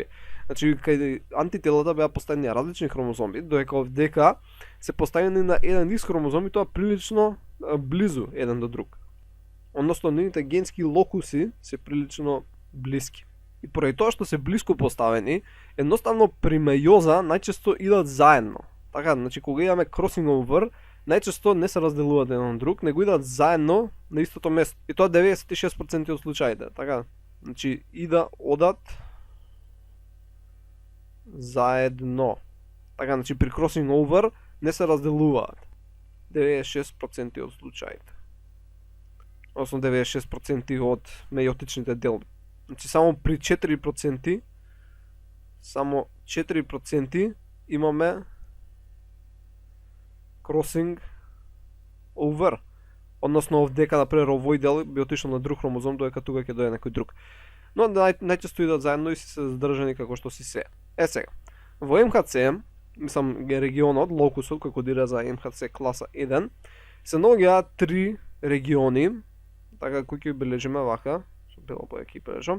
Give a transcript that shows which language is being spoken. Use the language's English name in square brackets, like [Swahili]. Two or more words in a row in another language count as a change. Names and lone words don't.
[Macedonian] Значи кај антителата беа поставени различни хромозоми, додека овдека се поставени на еден ист хромозом и тоа прилично близу еден до друг. Односно нивните генски локуси се прилично блиски. И поради тоа што се блиско поставени, едноставно при мејоза најчесто идат заедно. Така, значи кога имаме [English] crossing over, [Macedonian] најчесто не се разделуваат еден од друг, него идат заедно на истото место. И тоа 96% од случаите, така. Значи одат заедно. Така, значи при [English] crossing over [Macedonian] не се разделуваат. 96% од случаите. Односно 96% од мејотичните делби. Значи само при 4%, само 4% имаме [English] crossing over. [Macedonian] Односно овдека, например, овој дел би отишол на друг хромозом, додека тука ќе дојде некој друг. Но најчесто идат заедно и се задржани како што си се. Сега, во МХЦ, мислам регионот, локусот кој кодира за МХЦ класа 1, се наоѓаат три региони, така кои ќе бележиме вака, со бела боја ќе бележам.